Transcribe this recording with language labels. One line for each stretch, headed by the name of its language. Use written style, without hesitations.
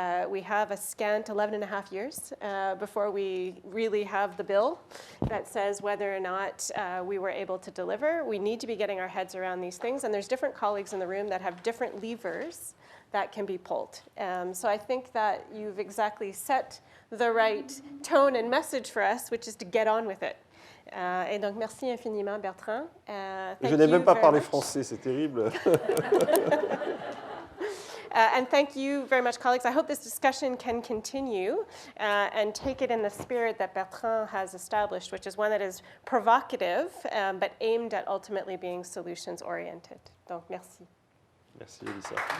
English: We have a scant 11 and a half years before we really have the bill that says whether or not we were able to deliver. We need to be getting our heads around these things, and there's different colleagues in the room that have different levers that can be pulled. So I think that you've exactly set the right tone and message for us, which is to get on with it.
French: Et donc, merci infiniment, Bertrand. Je n'ai même pas parlé français, c'est terrible.
English: And thank you very much, colleagues. I hope this discussion can continue and take it in the spirit that Bertrand has established, which is one that is provocative, but aimed at ultimately being solutions-oriented.
French: Donc, merci. Merci, Elissa.